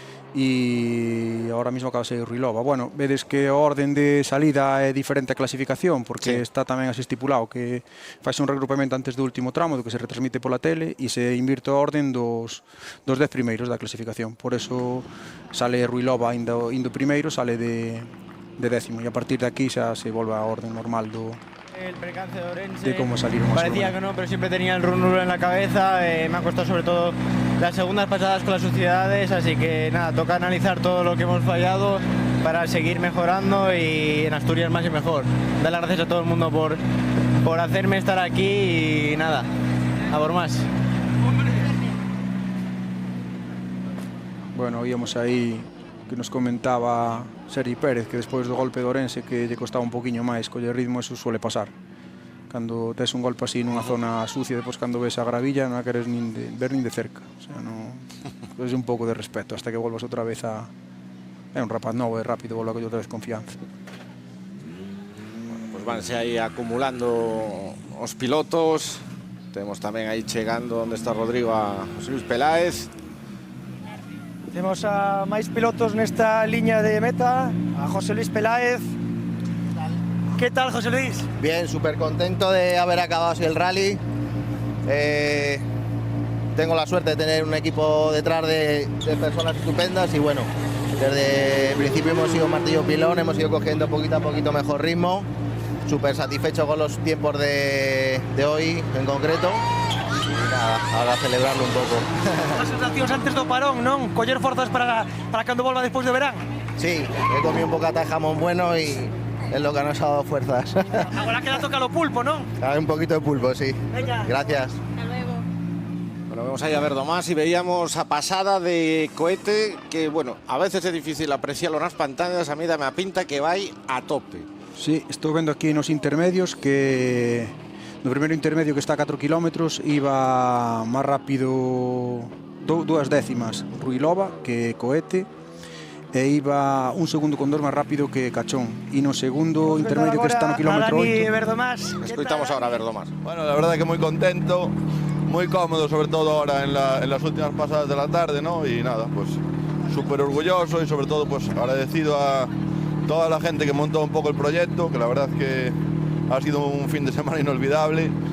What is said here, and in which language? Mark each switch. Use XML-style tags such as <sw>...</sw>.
<gl>E ahora mismo acaba de sair Ruilova. Bueno, vedes que a orden de salida é diferente a clasificación, porque sí, está tamén así estipulado que faz un regrupamento antes do último tramo, do que se retransmite pola tele, e se invirte a orden dos 10 primeiros da clasificación.</gl> <es>Por eso sale</es> <gl>Ruilova indo primeiro, sale de décimo, e a partir de aquí xa se volve a orden normal</gl> <es>El percance de Orense, de cómo salir más. parecía que no, pero siempre tenía el run en la cabeza. Me ha costado sobre todo las segundas pasadas con las suciedades, así que nada, toca analizar todo lo que hemos fallado para seguir mejorando y en Asturias más y mejor. Dar las gracias a todo el mundo por hacerme estar aquí y nada, a por más.</es> <gl>Bueno, oíamos aí que nos comentaba Sergi Pérez que despois do golpe de Orense que lle costaba un poquinho máis coller ritmo, eso suele pasar. Cando tes un golpe así nunha zona sucia, depois cando ves a gravilla non a queres ver nin de cerca. O sea, non, es un pouco de respeto hasta que volvas outra vez a... É un rapaz novo e rápido, volve a coller outra vez confianza. Bueno, pues vanse aí acumulando os pilotos. Temos tamén aí chegando onde está Rodrigo a José Luis Peláez. Temos a máis pilotos nesta liña de meta, a José Luis Peláez.</gl> <es>¿Qué tal, José Luis? Bien, súper contento de haber acabado así el rally. Tengo la suerte de tener un equipo detrás de personas estupendas y bueno, desde el principio hemos sido martillo pilón, hemos ido cogiendo poquito a poquito mejor ritmo. Súper satisfecho con los tiempos de hoy en concreto. Y nada, ahora celebrarlo un poco.</es> <gl>As sensacións antes do parón, non? Coller forzas para cando volva despois do verán?</gl> <es>Sí, he comido un bocata de jamón bueno y es lo que nos ha dado fuerzas.</es> <gl>Agora que la toca lo pulpo, non?</gl> <es>Un poquito de pulpo, sí. Venga. Gracias. Hasta luego.</es> <gl>Bueno, vemos ahí a Verdomás y veíamos a pasada de Coete que, bueno, a veces é difícil apreciarlo nas pantallas, a mí dame a pinta que vai a tope. Sí, estou vendo aquí nos intermedios que no primeiro intermedio que está a 4 km iba máis rápido 2 décimas Ruilova que Coete e iba un segundo con 2 máis rápido que Cachón, e no segundo intermedio que está no kilómetro 8 escoitamos ahora a Verdomás.</gl> <es>Bueno, la verdad que muy contento, muy cómodo, sobre todo ahora en las últimas pasadas de la tarde, ¿no? Y nada, pues súper orgulloso y sobre todo pues agradecido a toda la gente que montó un poco el proyecto, que la verdad que ha sido un fin de semana inolvidable.</es>